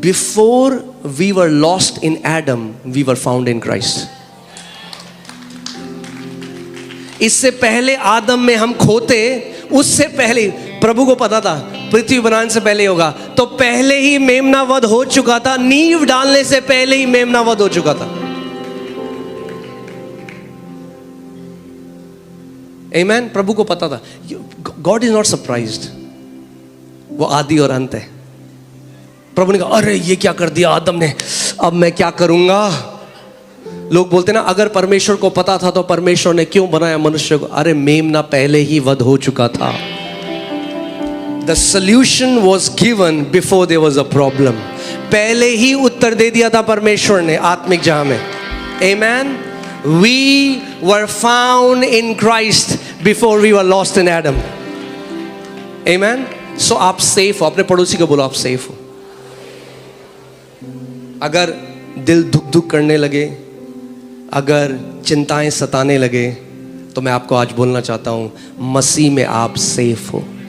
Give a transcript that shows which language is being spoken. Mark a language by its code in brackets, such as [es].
[en] Before we were lost in Adam, we were found in Christ. [hi] इससे पहले आदम में हम खोते, उससे पहले प्रभु को पता था पृथ्वी बनाने से पहले होगा, तो पहले ही मेमना वध हो चुका था। नींव डालने से पहले ही मेमना वध हो चुका था। आमेन। प्रभु को पता था। [en] God is not surprised, [hi] वो आदि और अंत है। प्रभु ने कहा अरे ये क्या कर दिया आदम ने, अब मैं क्या करूंगा? लोग बोलते ना, अगर परमेश्वर को पता था तो परमेश्वर ने क्यों बनाया मनुष्य को? अरे मेमना पहले ही वध हो चुका था। [en] The solution was given before there was a problem. [hi] पहले ही उत्तर दे दिया था परमेश्वर ने आत्मिक जहां में। [en] Amen. We were found in Christ before we were lost in Adam. Amen. [hi] So आप सेफ हो। अपने पड़ोसी को बोलो आप सेफ हो। अगर दिल धुक धुक करने लगे, अगर चिंताएं सताने लगे, तो मैं आपको आज बोलना चाहता हूं, मसीह में आप सेफ हो।